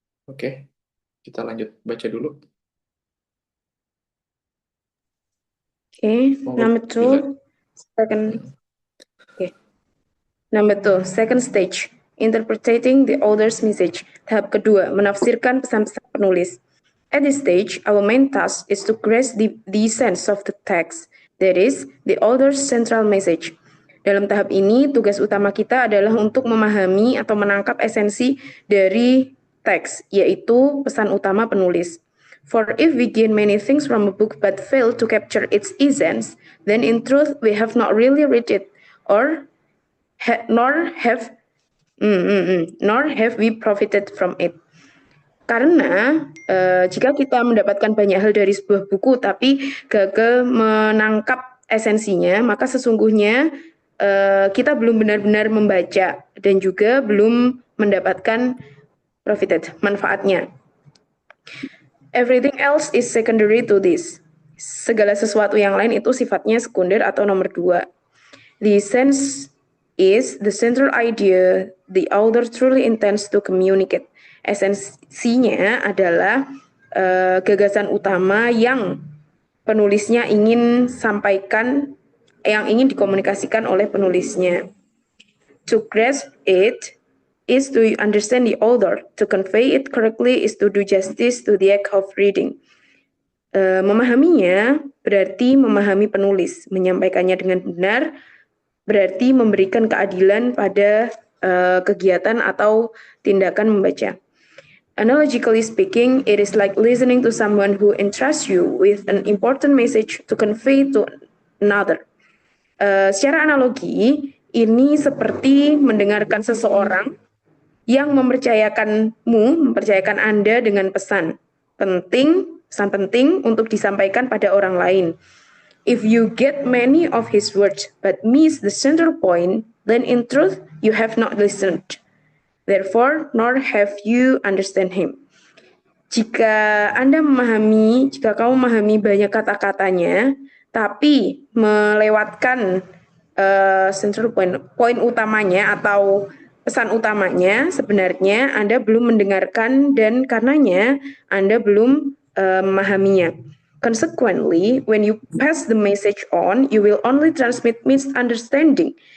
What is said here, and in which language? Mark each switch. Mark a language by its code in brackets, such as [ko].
[id] Oke, kita lanjut baca dulu. Okay, Monggo, [en] number Bila. two, second stage, interpreting the author's message. [id] Tahap kedua, menafsirkan pesan-pesan penulis. [en] At this stage, our main task is to grasp the sense of the text, that is, the author's central message. [id] Dalam tahap ini, tugas utama kita adalah untuk memahami atau menangkap esensi dari teks, yaitu pesan utama penulis. [en] For if we gain many things from a book but fail to capture its essence, then in truth we have not really read it, or nor have we profited from it. [id] Karena jika kita mendapatkan banyak hal dari sebuah buku tapi gagal menangkap esensinya, maka sesungguhnya kita belum benar-benar membaca dan juga belum mendapatkan manfaatnya. [en] Everything else is secondary to this. [id] Segala sesuatu yang lain itu sifatnya sekunder atau nomor dua. [en] The sense is the central idea the author truly intends to communicate. [id] Esensinya adalah gagasan utama yang penulisnya ingin sampaikan, yang ingin dikomunikasikan oleh penulisnya. [en] To grasp it is to understand the author. To convey it correctly is to do justice to the act of reading. [id] Memahaminya berarti memahami penulis, menyampaikannya dengan benar berarti memberikan keadilan pada kegiatan atau tindakan membaca. [en] Analogically speaking, it is like listening to someone who entrusts you with an important message to convey to another. [id] Secara analogi, ini seperti mendengarkan seseorang yang mempercayakan Anda dengan pesan penting untuk disampaikan pada orang lain. [en] If you get many of his words but miss the central point, then in truth you have not listened. Therefore, nor have you understand him. [id] Jika kamu memahami banyak kata-katanya, tapi melewatkan central poin utamanya atau pesan utamanya, sebenarnya Anda belum mendengarkan dan karenanya Anda belum memahaminya. [en] Consequently, when you pass the message on, you will only transmit misunderstanding.